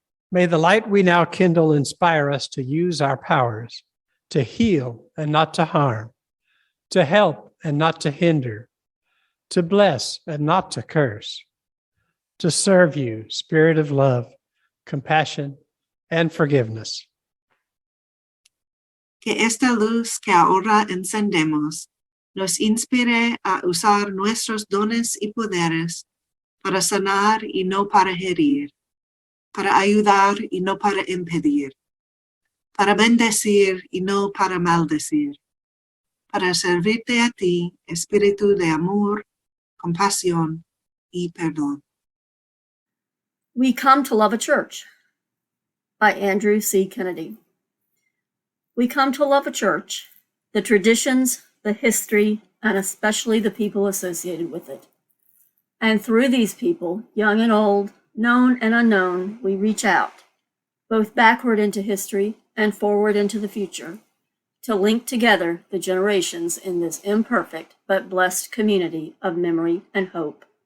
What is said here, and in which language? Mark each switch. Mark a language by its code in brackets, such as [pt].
[en] May the light we now kindle inspire us to use our powers, to heal and not to harm, to help and not to hinder, to bless and not to curse, to serve you, Spirit of love, compassion, and forgiveness. [es] Que esta luz que ahora encendemos nos inspire a usar nuestros dones y poderes para sanar y no para herir, para ayudar y no para impedir, para bendecir y no para maldecir, para servirte a ti, espíritu de amor, compasión y perdón. [en] We Come to Love a Church by Andrew C. Kennedy. We come to love a church, the traditions, the history, and especially the people associated with it. And through these people, young and old, known and unknown, we reach out, both backward into history and forward into the future, to link together the generations in this imperfect but blessed community of memory and hope.